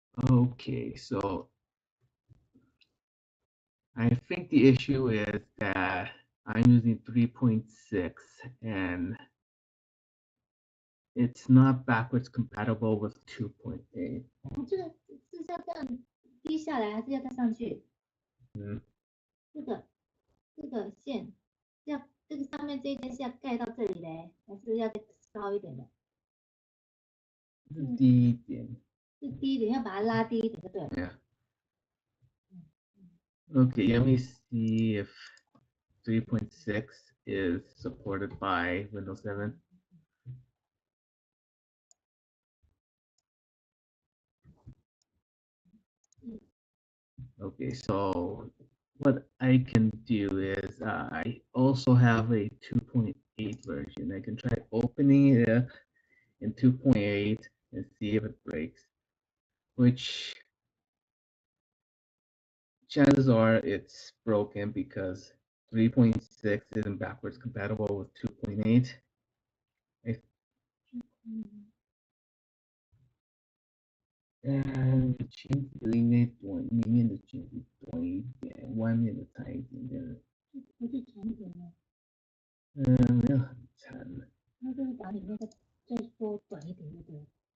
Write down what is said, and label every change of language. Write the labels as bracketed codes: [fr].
[en] Okay, so I think the issue is that I'm using 3.6 and it's not backwards compatible with 2.8. [zh] 这个是要这样低下来，还是要再上去？嗯，这个线，要这个上面这一件是要盖到这里嘞，还是要再高一点的？是低一点。是低一点，要把它拉低一点，对不对？ [en] Yeah. Okay, let me see if 3.6 is supported by Windows 7. Okay, so what I can do is I also have a 2.8 version. I can try opening it in 2.8 and see if it breaks, which chances are it's broken because 3.6 isn't backwards compatible with 2.8. [zh] And 裙子里面短，里面的裙子短一点，外面的长一点点。不是长一点吗？没有很长。那就是把里面再缩短一点，对不对